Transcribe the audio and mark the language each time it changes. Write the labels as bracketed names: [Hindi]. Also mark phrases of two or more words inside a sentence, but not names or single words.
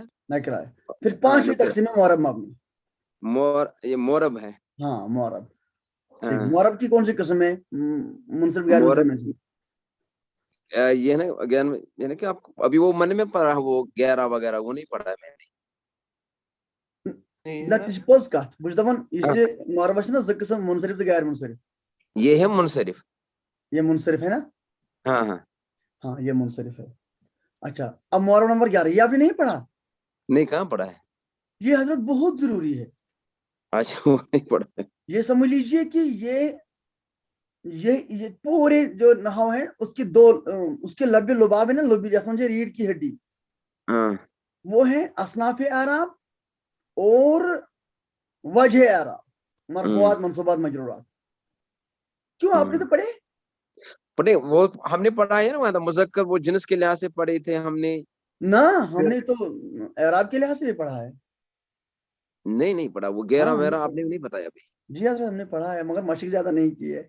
[Hindi] नकिरा है। फिर पांचवी तकसीम है मुअरब मबनी, ये मोरब है। हाँ मुअरब। मुअरब की कौन सी किस्म है? मुनसरिफ गैर मुनसरिफ। ये ना ज्ञान में यानी कि आप अभी वो मन में पढ़ा वो 11 वगैरह वो नहीं पढ़ा है मैंने। [Kashmiri] पोज कत बुझ दपन मुअरब ना ज किस्म मुनसरिफ तो गैर मुनसरिफ। [Hindi] ये है मुनसरिफ, ये मुनसरिफ है ना? हाँ हाँ हाँ ये मुनसरिफ है। अच्छा अब मुअरब नंबर 11 ये आपने नहीं पढ़ा? नहीं कहाँ पढ़ा है? ये हजरत बहुत जरूरी है। अच्छा वो नहीं पढ़ा है। ये समझ लीजिए कि ये पूरे जो नहव है उसकी उसके लब्बे लुबाब है ना, लब्बे समझे रीढ़ की हड्डी, वो है असनाफ आराब और वजह आराब, मरफूआत मंसूबात मजरूरात। क्यों आपने तो पढ़े वो हमने पढ़ा है ना, वहां मुज़क्कर वो जिन्स के लिहाज से पढ़े थे हमने ना, हमने तो आराब के लिहाज से भी पढ़ा है। नहीं पढ़ा वो 11 वगैरह आपने नहीं बताया अभी। जी हजरत हमने पढ़ा है मगर मशक ज्यादा नहीं की है।